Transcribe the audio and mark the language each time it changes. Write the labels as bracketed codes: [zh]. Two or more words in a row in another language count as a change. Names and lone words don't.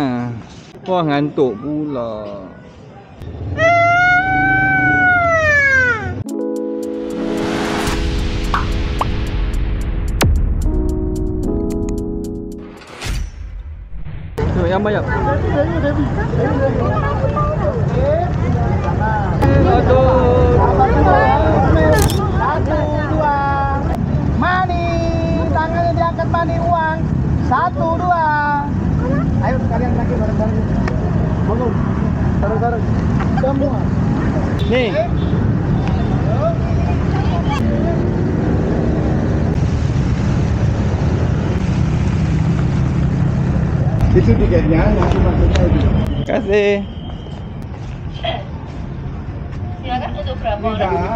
[ms] Wah, ngantuk pula. Tengok yang banyak. Satu, dua. Mani. Tangannya diangkat mani uang. Satu, dua. [id] Ayo kalian lagi bareng-bareng. Bangun. Bareng-bareng. Semua. Ni. Itu tiketnya, nanti masuknya itu. Terima kasih. Silakan untuk berapa orang?